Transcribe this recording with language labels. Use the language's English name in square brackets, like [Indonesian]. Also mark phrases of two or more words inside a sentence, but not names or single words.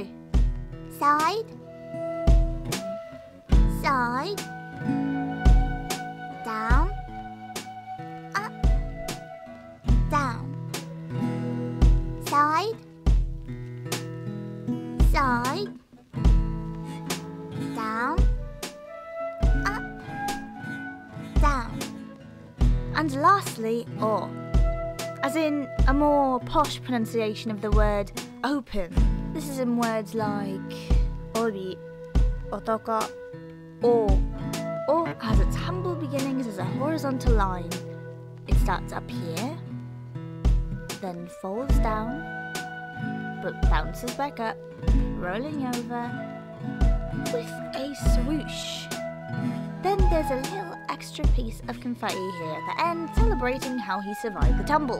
[English] Side, side, down, up, down, side, side, down, up, down. And lastly, or, as in a more posh pronunciation of the word open. This is in words like ori, otoko, o. O has its humble beginnings as a horizontal line. It starts up here, then folds down, but bounces back up, rolling over with a swoosh. Then there's a little extra piece of confetti here at the end, celebrating how he survived the tumble.